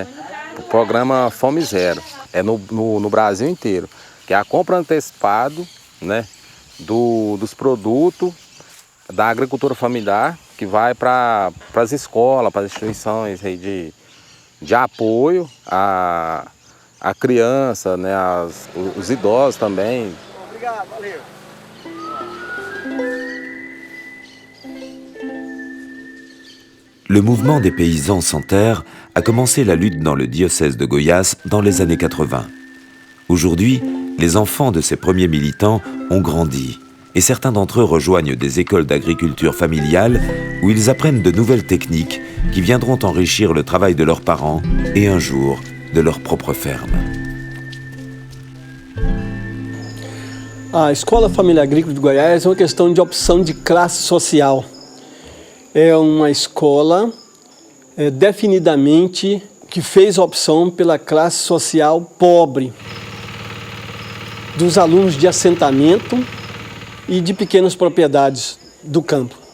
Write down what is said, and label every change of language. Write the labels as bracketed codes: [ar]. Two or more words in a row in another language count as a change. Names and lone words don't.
[pt] O programa Fome Zero, é no Brasil inteiro, que é a compra antecipada, né, dos produtos da agricultura familiar, que vai para as escolas, para as instituições aí de apoio à criança, né, os idosos também. Obrigado, valeu. [fr] Le mouvement des paysans sans terre a commencé la lutte dans le diocèse de Goiás dans les années 80. Aujourd'hui, les enfants de ces premiers militants ont grandi et certains d'entre eux rejoignent des écoles d'agriculture familiale où ils apprennent de nouvelles techniques qui viendront enrichir le travail de leurs parents et un jour de leur propre ferme. [pt] A Escola Família Agrícola de Goiás é uma questão de opção de classe social. É uma escola definidamente que fez a opção pela classe social pobre, dos alunos de assentamento e de pequenas propriedades do campo.